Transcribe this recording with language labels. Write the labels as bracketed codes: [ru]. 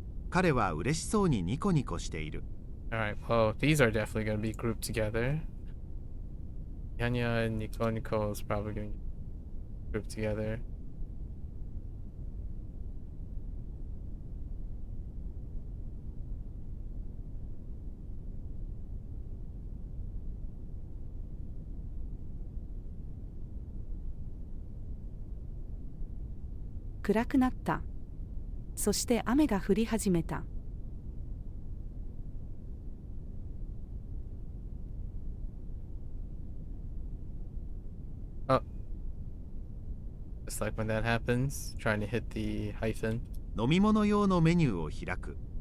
[ja] 彼は嬉しそうにニコニコしている。 [en] Alright, well, these are definitely going to be grouped together. Yanya and Nico Nico is probably going to be grouped together. [ja] 「暗くなった。そして雨が降り始めた。「 [en] Just like when that happens, trying to hit the hyphen. [ja] 飲み物用のメニューを開く。